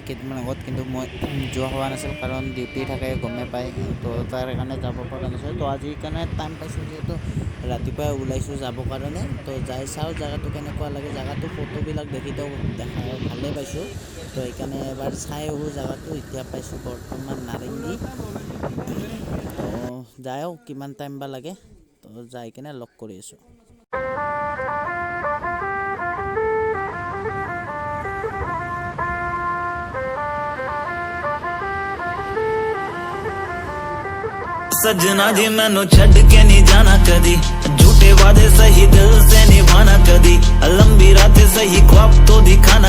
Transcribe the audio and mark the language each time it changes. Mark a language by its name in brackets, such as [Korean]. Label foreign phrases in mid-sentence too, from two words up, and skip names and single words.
[Assamese] কেইদিনমান আগত কিন্তু মই যোৱা হোৱা নাছিল কাৰণ ডিউটি থাকে গমে পায় তো তাৰ কাৰণে যাব পৰা নাছিল তো আজি কাৰণে টাইম পাইছোঁ যিহেতু ৰাতিপুৱাই ওলাইছোঁ যাবৰ কাৰণে তো যাই চাওঁ জেগাটো কেনেকুৱা লাগে জেগাটো ফটোবিলাক দেখিতো ভালেই পাইছোঁ তো সেইকাৰণে এবাৰ চাই আহোঁ জেগাটো এতিয়া পাইছোঁ বৰ্তমান নাৰেংগী তো যাওঁ কিমান টাইম বা লাগে তো যাই কিনে লগ কৰি আছোঁ [Punjabi] ਸਜਣਾ ਜੀ ਮੈਨੂੰ ਛੜ ਕੇ ਨਹੀਂ ਜਾਣਾ ਕਦੀ ਝੂਠੇ ਵਾਦੇ ਸਹੀ ਦਿਲ ਸੇ ਨਿਭਾਣਾ ਕਦੀ ਲੰਬੀ ਰਾਤੇਂ ਸਹੀ ਖ਼੍ਵਾਬ ਤੋ ਦਿਖਾਣਾ